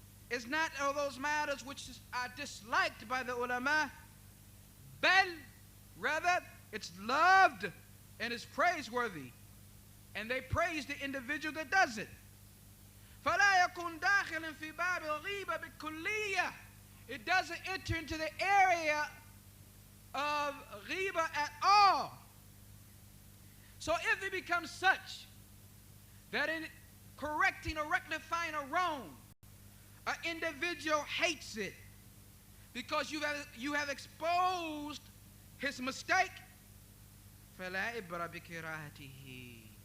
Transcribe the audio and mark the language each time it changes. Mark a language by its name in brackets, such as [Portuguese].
[English] is not of those matters which are disliked by the ulama, but rather it's loved and is praiseworthy, and they praise the individual that does it. [Arabic] فَلَا يكون داخلا في باب الغيبة بالكلية. [English] It doesn't enter into the area of ghiba at all. So if it becomes such that in correcting or rectifying a wrong, an individual hates it because you have exposed his mistake, [Arabic] فَلَا إِبْرَ بِكِرَاهَتِهِ.